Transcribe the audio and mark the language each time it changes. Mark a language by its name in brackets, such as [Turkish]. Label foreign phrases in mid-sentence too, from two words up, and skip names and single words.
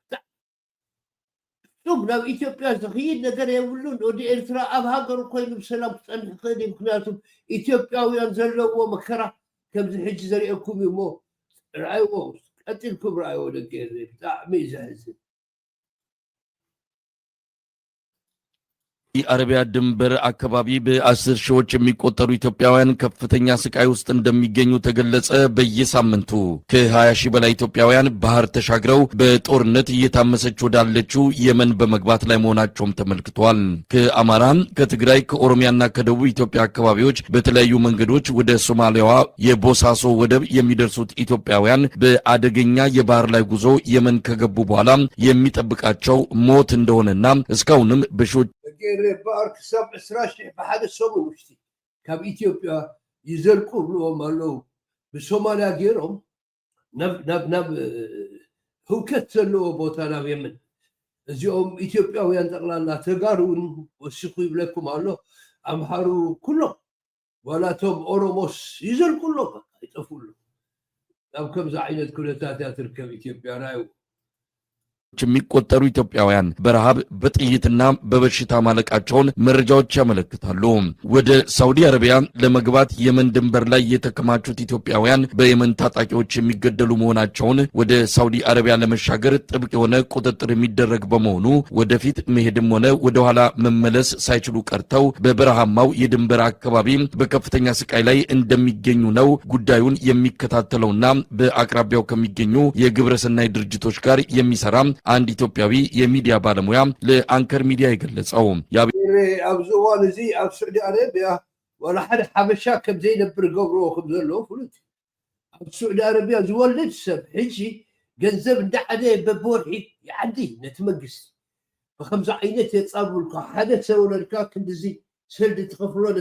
[Tigrinya] ሱም ናብ ኢትዮጵያ ዝኽይድ ነገር የብሉን። ወዲ ኤርትራ ኣብ ሃገሩ ኮይኑ ብሰላም ክፀንሕ ክእል እዩ። ምክንያቱም ኢትዮጵያውያን ዘለዎ መከራ ከምዚ ሕጂ ዘሪአኩም እዩ እሞ ረኣይዎ ቀጢልኩም ረኣይዎ ደቂ ብጣዕሚ እዩ ዘሕዝን። [Amharic] የአረቢያ ድንበር አካባቢ በ10 ሺዎች የሚቆጠሩ ኢትዮጵያውያን ከፍተኛ ስቃይ ውስጥ እንደሚገኙ ተገለጸ። በየሳምንቱ ከ20 ሺህ በላይ ኢትዮጵያውያን ባህር ተሻግረው በጦርነት እየታመሰች ወዳለችው የመን በመግባት ላይ መሆናቸውም ተመልክቷል። ከአማራ፣ ከትግራይ፣ ከኦሮሚያና ከደቡብ ኢትዮጵያ አካባቢዎች በተለያዩ መንገዶች ወደ ሶማሊያዋ የቦሳሶ ወደብ የሚደርሱት ኢትዮጵያውያን በአደገኛ የባህር ላይ ጉዞ የመን ከገቡ በኋላ የሚጠብቃቸው ሞት እንደሆነና እስካሁንም በሺዎች [Tigrinya] ባር ክሳብ 20 ሺሕ ብሓደ ሰሙን ውሽጢ ካብ ኢትዮጵያ ይዘልቁ ብልዎም ኣለዉ። ብሶማልያ ገይሮም ናብ ህውከት ዘለዎ ቦታ ናብ የመን እዚኦም ኢትዮጵያውያን ጠቕላላ ተጋሩን ወሲኹ ይብለኩም ኣሎ። ኣምሓሩ ኩሎም ዋላቶም ኦሮሞስ ይዘልቁሎ ይጠፍሉ። ናብ ከምዚ ዓይነት ኩነታት እያ ትርከብ ኢትዮጵያ ናዩ [Amharic] የሚቆጠሩ ኢትዮጵያውያን በረሃብ በጥይትና በበሽታ ማለቃቸውን መረጃዎች ያመለክታሉ። ወደ ሳውዲ አረቢያ ለመግባት የመን ድንበር ላይ የተከማቹት ኢትዮጵያውያን በየመን ታጣቂዎች የሚገደሉ መሆናቸውን፣ ወደ ሳውዲ አረቢያ ለመሻገር ጥብቅ የሆነ ቁጥጥር የሚደረግ በመሆኑ ወደፊት መሄድም ሆነ ወደ ኋላ መመለስ ሳይችሉ ቀርተው በበረሃማው የድንበር አካባቢ በከፍተኛ ስቃይ ላይ እንደሚገኙ ነው ጉዳዩን የሚከታተለውና በአቅራቢያው ከሚገኙ የግብረሰናይ ድርጅቶች ጋር የሚሰራ አንድ ኢትዮጵያዊ የሚዲያ ባለሙያ ለአንከር ሚዲያ የገለጸው። [Tigrinya] ኣብዚ እዋን እዚ ኣብ ስዑዲ አረቢያ ወላ ሓደ ሓበሻ ከም ዘይነብር ገብሮ ከም ዘለዎ ፍሉጥ። ኣብ ስዑዲ አረቢያ ዝወልድ ሰብ ሕጂ ገንዘብ እንዳዓደ በቦርሒ ይዓዲ ነቲ መንግስቲ ብከምዚ ዓይነት የፃብሉልካ ሓደ ተወለድካ ክንዲዚ ስልዲ ትኸፍሎ ነቲ